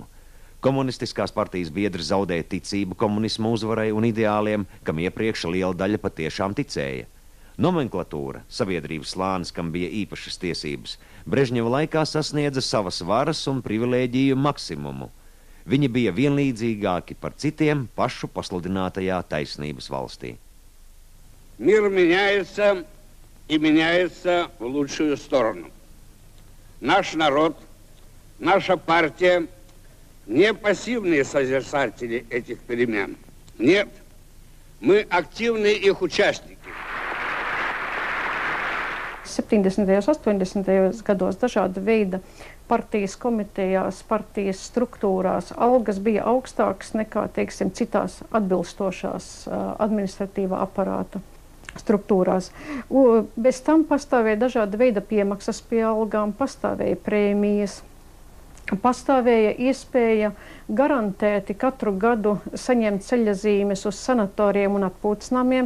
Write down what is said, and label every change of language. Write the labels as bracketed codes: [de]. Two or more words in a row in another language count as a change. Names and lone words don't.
[lv] Komunistiskās partijas biedri zaudēja ticību komunismu uzvarai un ideāliem, kam iepriekš liela daļa patiešām ticēja. Nomenklatūra, sabiedrības slānis, kam bija īpašas tiesības, Brežņeva laikā sasniedza savas varas un privilēģiju maksimumu. Viņi bija vienlīdzīgāki par citiem pašu pasludinātajā taisnības valstī. [ru] Мир меняется и меняется в лучшую сторону. Наш народ, наша партия не пассивные созерцатели этих перемен. Нет, мы активные их участники. [lv] 70. un 80. gados dažāda veida partijas komitejās, partijas struktūrās algas bija augstākas nekā, teiksim, citās atbilstošās administratīvā aparāta struktūrās. Bez tam pastāvēja dažāda veida piemaksas pie algām, pastāvēja prēmijas, pastāvēja iespēja garantēti katru gadu saņemt ceļazīmes uz sanatoriem un atpūtsnamiem.